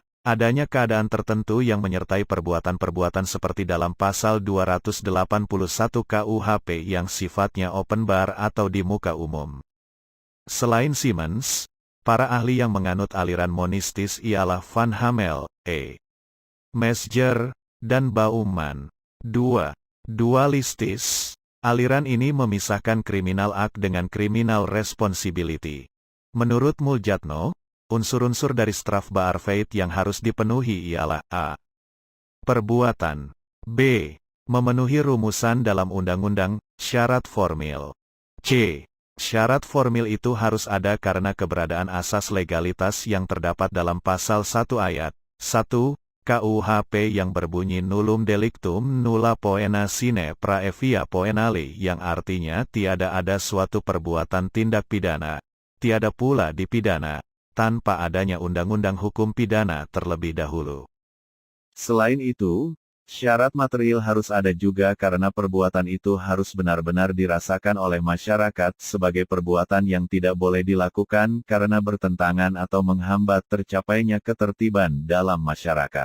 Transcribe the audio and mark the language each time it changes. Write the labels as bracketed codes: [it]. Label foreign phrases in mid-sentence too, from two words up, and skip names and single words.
[id] Adanya keadaan tertentu yang menyertai perbuatan-perbuatan seperti dalam pasal 281 KUHP yang sifatnya open bar atau di muka umum. Selain Simmons, para ahli yang menganut aliran monistis ialah Van Hamel, E. Mesger, dan Baumann. 2. Dualistis. Aliran ini memisahkan [en] criminal act [id] dengan [en] criminal responsibility. [id] Menurut Muljatno, unsur-unsur dari strafbaarfeit yang harus dipenuhi ialah a. Perbuatan. B. Memenuhi rumusan dalam undang-undang, syarat formil. C. Syarat formil itu harus ada karena keberadaan asas legalitas yang terdapat dalam pasal 1 ayat 1 KUHP yang berbunyi [la] nullum delictum nulla poena sine praevia poenali [id] yang artinya tiada ada suatu perbuatan tindak pidana, tiada pula dipidana, tanpa adanya undang-undang hukum pidana terlebih dahulu. Selain itu, syarat material harus ada juga karena perbuatan itu harus benar-benar dirasakan oleh masyarakat sebagai perbuatan yang tidak boleh dilakukan karena bertentangan atau menghambat tercapainya ketertiban dalam masyarakat.